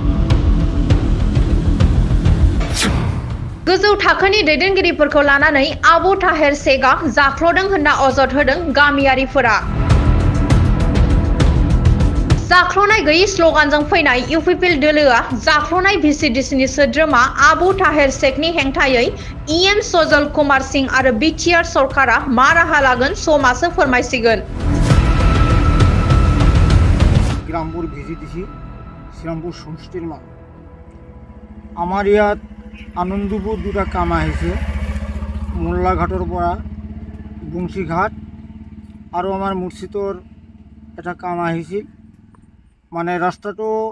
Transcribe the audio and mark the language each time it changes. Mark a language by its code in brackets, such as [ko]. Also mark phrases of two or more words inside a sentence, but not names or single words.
[brx] गोजौ थाखोनि दैदेनगिरिफोरखौ लानानै आबु ताहेर शेखआ जाख्ल'दों होनना अजद होदों गामियारिफोरा। जाख्ल'नाय गैयै स्ल'गानजों फैनाय इउपिपिएल दोलोआ जाख्ल'नाय भिसिडिसिनि सोद्रोमा आबु ताहेर शेखनि हेंथायै इएम सजल कुमार सिंह आरो बिटिआर सरकारा मा राहा लागोन समासो फोरमायसिगोन। [as] গ্রামপুর ভিজিডিসি শ্রীরামপুর সমষ্টির মানুষ আমার ইয়াত আনন্দপুর দুটা কাম আহিছে মোল্লাঘাটৰ পৰা বংশীঘাট আৰু আমাৰ মুৰ্ছিদৰ এটা কাম আহিছিল মানে ৰাস্তাটো